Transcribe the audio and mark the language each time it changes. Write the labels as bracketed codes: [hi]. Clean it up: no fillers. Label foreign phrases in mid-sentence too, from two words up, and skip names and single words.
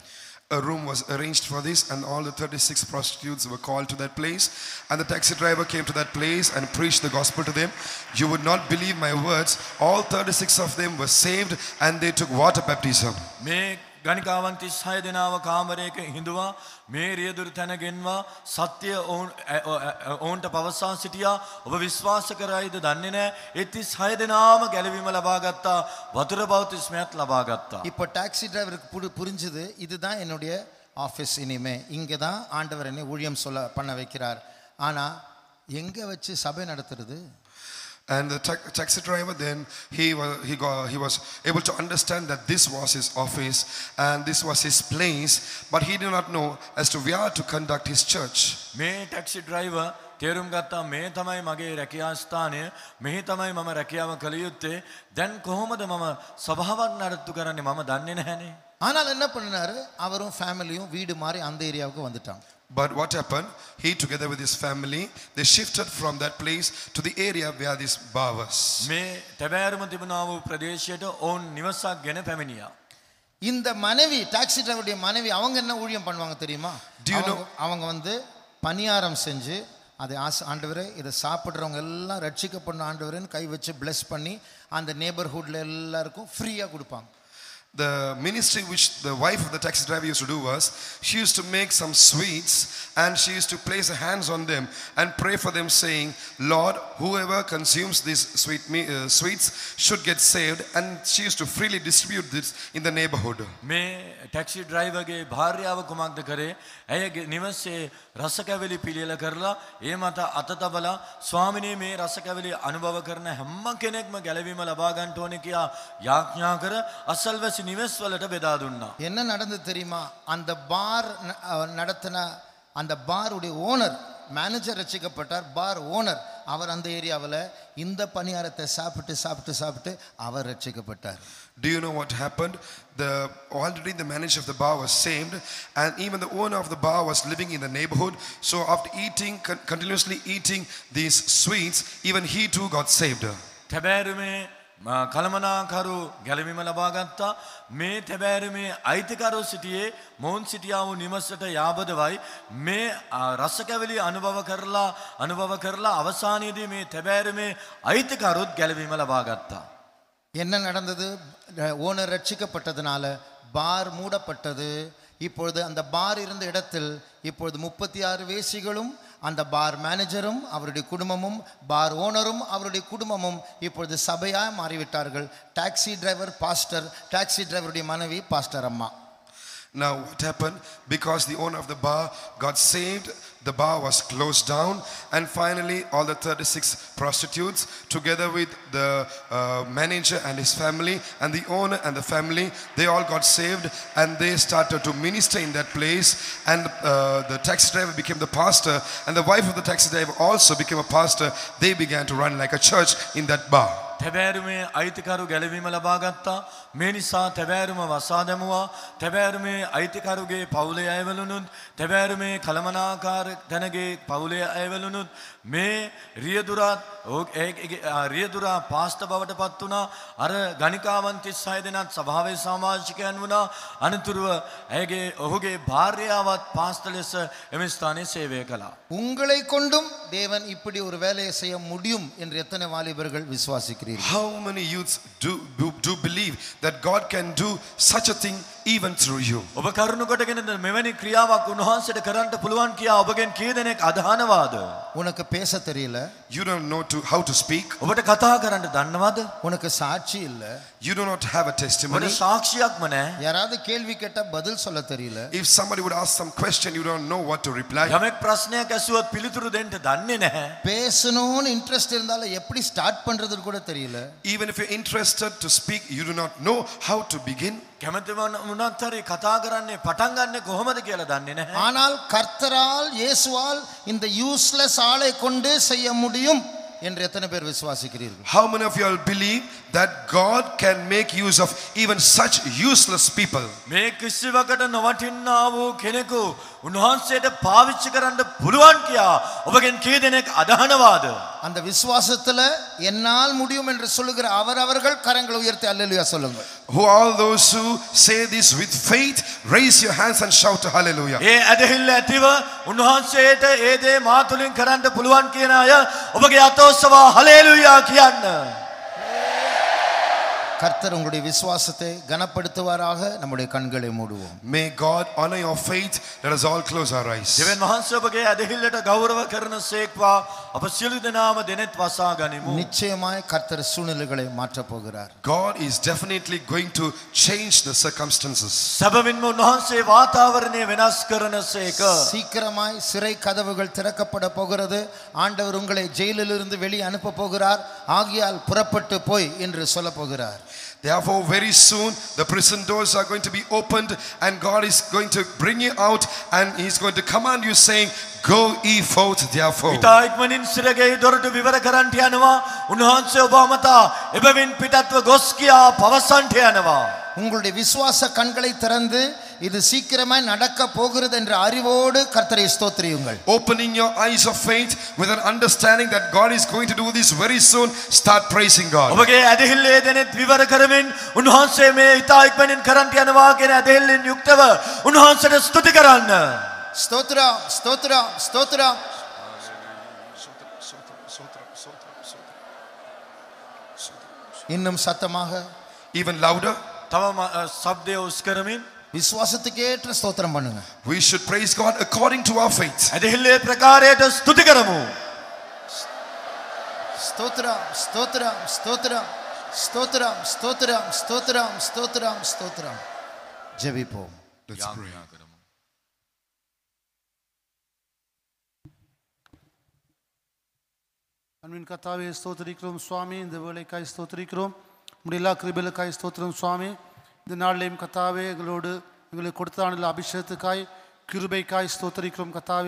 [en] A room was arranged for this and all the 36 prostitutes were called to that place and the taxi driver came to that place and preached the gospel to them. You would not believe my words, all 36 of them were saved and they took water baptism. [si] මේ ගණිකාවන් 36 දෙනාව කාමරයක හිඳුවා මේ රියදුරු තැන ගෙන්වා සත්‍ය ඔවුන්ට පවසා සිටියා ඔබ විශ්වාස කරයිද දන්නේ නැහැ ඒ 36 දෙනාම ගැලවීම ලබා ගත්තා වතුර බෞතිස්මයත් ලබා ගත්තා [ta] இப்போ [en] taxi driver [ta] புரிஞ்சது இதுதான் என்னுடைய ஆஃபீஸ் இனிமே இங்கே தான் ஆண்டவர் என்னை ஊழியம் பண்ண வைக்கிறார் ஆனா எங்க வச்சு சபை நடத்துறது [en] And the taxi driver then he was able to understand that this was his office and this was his place, but he did not know as to where to conduct his church. [si] මේ [en] taxi driver [si] තේරුම් ගත්තා මේ තමයි මගේ රැකියා ස්ථානය මෙහි තමයි මම රැකියාව කළ යුත්තේ දැන් කොහොමද මම සභාවක් නඩත්තු කරන්නේ මම දන්නේ නැහනේ [ta] ஆனால் என்ன பண்ணாரு அவரும் ஃபேமிலியும் வீடு மாதிரி அந்த ஏரியாவுக்கு வந்துட்டாங்க [en] But what happened? He together with his family, they shifted from that place to the area where this bar was. [si] මේ තැබෑරුම තිබුණා වූ ප්‍රදේශයට ඔවුන් නිවසක් ගෙන පැමිණියා. [ta] இந்த மனைவி [en] taxi driver [ta] மனைவி அவங்க என்ன ஊழியம் பண்ணுவாங்க தெரியுமா? அவங்க வந்து பணியாரம் செஞ்சு அதை ஆண்டவரே இதை சாப்பிட்றவங்க எல்லாம் ரட்சிக்கப்படணும் ஆண்டவரேன்னு கை வச்சு பிளஸ் பண்ணி அந்த நெய்பர்ஹுட்ல எல்லாருக்கும் ஃப்ரீயா கொடுப்பாங்க. [en] The ministry which the wife of the taxi driver used to do was, she used to make some sweets and she used to place her hands on them and pray for them saying, Lord, whoever consumes these sweets should get saved, and she used to freely distribute this in the neighborhood. [si] මේ [en] taxi driver [si] භාර්යාව කුමක්ද කරේ? ඇයගේ නිවසේ රසකැවිලි පිළියෙල කරලා ඒ මත අත තබලා ස්වාමිනේ මේ රසකැවිලි අනුභව කරන හැම කෙනෙක්ම ගැලවීම ලබා ගන්න ඕනේ කියා යාඥා කර අසල්වැසි නිවෙස් වලට බෙදා දුන්නා. [ta] என்ன நடந்தது தெரியுமா? அந்த பார் நடத்தின அந்த பாருடைய [en] owner manager [ta] ரட்சிக்கப்பட்டார் [en] bar owner [ta] அவர் அந்த ஏரியாவில் இந்த பணியாரத்தை சாப்பிட்டு சாப்பிட்டு சாப்பிட்டு அவர் ரட்சிக்கப்பட்டார். [en] Do you know what happened? Already the manager of the bar was saved and even the owner of the bar was living in the neighborhood. So after continuously eating these sweets, even he too got saved. [si] තැබෑරුමේ කලමනාකරු ගැලවීම ලබා ගත්තා මේ තැබෑරුමේ අයිතිකරු සිටියේ මොවුන් සිටියා වූ නිවසට යාබදවයි මේ රසකැවිලි අනුභව කරලා අවසානයේදී මේ තැබෑරුමේ අයිතිකරුත් ගැලවීම ලබා ගත්තා [ta] என்ன நடந்தது? ஓனர் ரட்சிக்கப்பட்டதனால பார் மூடப்பட்டது. இப்பொழுது அந்த பார் இருந்த இடத்தில் இப்பொழுது 36 வேசிகளும் அந்த [en] bar manager [ta] அவருடைய குடும்பமும் [en] bar owner [ta] அவருடைய குடும்பமும் இப்பொழுது சபையாக மாறிவிட்டார்கள். [en] taxi driver pastor, taxi driver [ta] மனைவி பாஸ்டர் அம்மா. [en] Now what happened? Because the owner of the bar got saved, the bar was closed down, and finally all the 36 prostitutes together with the manager and his family and the owner and the family, they all got saved and they started to minister in that place, and the taxi driver became the pastor and the wife of the taxi driver also became a pastor. They began to run like a church in that bar. [si] තැබෑරුමේ අයිතිකරු ගැලවීම ලබා ගත්තා මේ නිසා තැබෑරුම වසා දැමුවා තැබෑරුමේ අයිතිකරුගේ පවුලේ අයවලුනුත් තැබෑරුමේ කලමනාකාර තැනගේ පවුලේ අයවලුනුත් මේ රියදුරා පාස්ත බවට පත් වුණා අර ගණිකාවන් 36 දෙනාත් සභාවේ සමාජිකයන් වුණා අනතුරුව ඔහුගේ භාර්යාවත් පාස්ත ලෙස එම ස්ථානයේ සේවය කළා [ta] உங்களை கொண்டும் தேவன் இப்படி ஒரு வேலையை செய்ய முடியும் என்று எத்தனை வாலிபர்கள் விசுவாசிக்கிறீர்கள்? [en] How many youths do believe that God can do such a thing even through you. [si] ඔබ කරුණු කොටගෙන මෙවැනි ක්‍රියාවක් උන්වහන්සේට කරන්න පුළුවන් කියා ඔබගෙන් කී දෙනෙක් අදහනවාද? [ta] உனக்கு பேச தெரியல, [en] You don't know how to speak. [si] ඔබට කතා කරන්න දන්නවද? [ta] உனக்கு சாட்சி இல்ல, [en] You do not have a [si] ඔබට [en] testimony. [si] සාක්ෂියක්ම නැහැ. [ta] யாராவது கேள்வி கேட்டா பதில் சொல்ல தெரியல, [en] If somebody would ask some question, you don't know what to reply. [si] යමෙක් ප්‍රශ්නයක් ඇසුවොත් පිළිතුරු දෙන්න දන්නේ නැහැ. [ta] பேசணும்னு இன்ட்ரெஸ்ட் இருந்தாலும் எப்படி ஸ்டார்ட் பண்றதுன்னு கூட தெரியல. [en] Even if you're interested to speak, you do not know how to begin. [si] කැමති වුණත් හරි කතා කරන්නේ පටන් ගන්නෙ කොහොමද කියලා දන්නේ නැහැ. [ta] ஆனால் கர்த்தரால் இயேசுவால் இந்த யூஸ்லெஸ் ஆளை கொண்டு செய்ய முடியும் என்று எத்தனை பேர் விசுவாசிக்கிறீர்கள்? [en] How many of you all believe that God can make use of even such useless people? [si] මේ කිසිවකට නොවටින්නා වූ කෙනෙකු උන්වහන්සේට පාවිච්චි කරන්න පුළුවන් කියා ඔබගෙන් කී දෙනෙක් අදහනවාද? [ta] அந்த விசுவாசத்துல என்னால் முடியும் என்று சொல்லுகிற அவரவர்கள் கரங்களை உயர்த்தி அல்லேலூயா சொல்லுங்க. [en] Who all those who say this with faith, raise your hands and shout hallelujah. [si] ඒ ඇදහිල්ල ඇතිව උන්වහන්සේට ඒ දේ මා තුලින් කරන්න පුළුවන් කියන අය ඔබගේ අතෝසවා හලෙලූයා කියන්න. [ta] கர்த்தர் உங்களுடைய விசுவாசத்தை கனப்படுத்துவாராக. நம்முடைய கண்களை மூடுவோம். [en] May God honor your faith. Let us all close our eyes. [si] දෙවියන් වහන්සේ ඔබගේ ඇදහිල්ලට ගෞරව කරන සේක්වා අප සියලු දෙනාම දෙනෙත් වසා ගනිමු. [ta] நிச்சயமாய் கர்த்தர் சூழ்நிலைகளை மாற்றப் போகிறார். [en] God is definitely going to change the circumstances. [si] සැබවින්ම උන්වහන්සේ වාතාවරණය වෙනස් කරන සේක. [ta] சீக்கிரமாய் சிறை கதவுகள் திறக்கப்பட போகிறது. ஆண்டவர் உங்களை ஜெயிலிலிருந்து வெளியே அனுப்ப போகிறார். ஆகியால் புறப்பட்டு போய் என்று சொல்ல போகிறார். [en] Therefore, very soon the prison doors are going to be opened, and God is going to bring you out, and He's going to command you, saying, "Go ye forth, therefore." [si] ඉතා ඉක්මනින් සිරගේ දොරටු විවර කරන්නට යනවා. උන්වහන්සේ ඔබ අමතා එබැවින් පිටත්ව ගොස් කියා පවසන්නට යනවා. [ta] உங்களுடைய விசுவாச கண்களை திறந்து இது சீக்கிரமாய் நடக்க போகிறது என்ற அறிவோடு கர்த்தரை ஸ்தோத்திரியுங்கள். [en] Opening your eyes of faith with an understanding that God is going to do this very soon, start praising God. [si] ඔබගේ ඇදහිල්ලේ දෙනෙත් විවර කරමින් උන්වහන්සේ මේ ඉතා ඉක්මනින් කරන්නට යනවා කියන ඇදහිල්ලෙන් යුක්තව උන්වහන්සේට ස්තුති කරන්න. [ta] ஸ்தோத்திரம் ஸ்தோத்திரம் ஸ்தோத்திரம். இன்னும் சத்தமாக, [en] Even louder, [si] තව ශබ්දය උස් කරමින් [ta] விசுவாசத்துக்கேற்ற ஸ்தோத்திரம் பண்ணுங்க. [en] we should praise God according to our faith. [si] ඇදහිල්ලේ ප්‍රකාරයට ස්තුති කරමු. [ta] ஸ்தோத்திரம் ஸ்தோத்திரம் ஸ்தோத்திரம் ஸ்தோத்திரம் ஸ்தோத்திரம் ஸ்தோத்திரம் ஸ்தோத்திரம் ஸ்தோத்திரம். ஜெபிப்போம். [en] Let's pray. [ta] அன்பின் கர்த்தாவே ஸ்தோத்திரிக்கிறோம் சுவாமி. இந்த வேலைக்காய் ஸ்தோத்திரிக்கிறோம். உம்முடைய எல்லா கிருபைகளுக்காய் ஸ்தோத்திரம் சுவாமி. இந்த நாளிலேயும் கர்த்தாவே எங்களுக்கு கொடுத்தான அபிஷேகத்துக்காய் கிருபைக்காய் ஸ்தோத்திரிக்கிறோம் கர்த்தாவே.